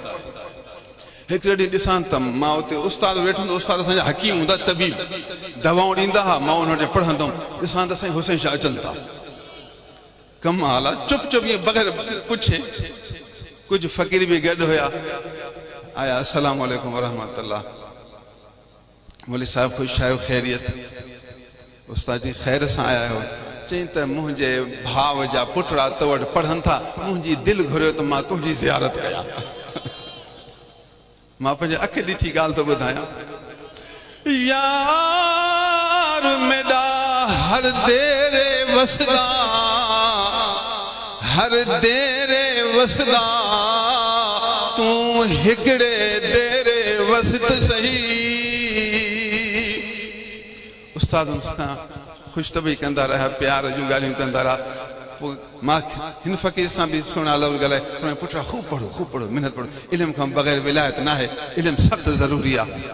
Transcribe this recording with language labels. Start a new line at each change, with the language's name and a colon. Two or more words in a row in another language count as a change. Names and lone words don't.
Sindhi: हिकिड़े ॾींहुं ॾिसां त मां उते उस्ताद वेठो हूंदो, उस्ताद असांजा हकीम हूंदा, तबीब दवाऊं ॾींदा हुआ, मां उन वटि पढ़ंदुमि। ॾिसां त साईं हुसैन शाह अचनि था, कमाल आहे, चुप चुप ईअं बग़ैर पुछे।
Arabic: कुझु फ़क़ीर बि गॾु हुया, आया السلام عليكم ورحمة الله.
Sindhi: मौलवी साहिब ख़ुशि आहियो, ख़ैरियत? उस्ताद जी ख़ैर सां आया हो। चई त मुंहिंजे भाउ जा पुटड़ा तो वटि पढ़नि था, मुंहिंजी दिलि घुरियो त मां तुंहिंजी ज़ियारत कयां। मां पंहिंजे अख ॾिठी ॻाल्हि थो ॿुधायां।
Punjabi: ਯਾਰ ਮੇਰਾ ਹਰ ਡੇਰੇ ਵਸਦਾ, ਹਰ ਡੇਰੇ ਵਸਦਾ, ਤੂ ਹਿਕੜੇ ਡੇਰੇ ਵਸਤ ਸਹੀ।
Sindhi: उस्ताद सां खुशतबी कंदा रहा, प्यार जूं ॻाल्हियूं कंदा रहा। पोइ मां हिन फ़क़ीर सां बि सुहिणा लफ़्ज़ ॻाल्हाए, पुटु ख़ूब पढ़ो महिनत पढ़ो, इल्म खां बग़ैर विलायत न आहे, इल्म सख़्तु ज़रूरी आहे।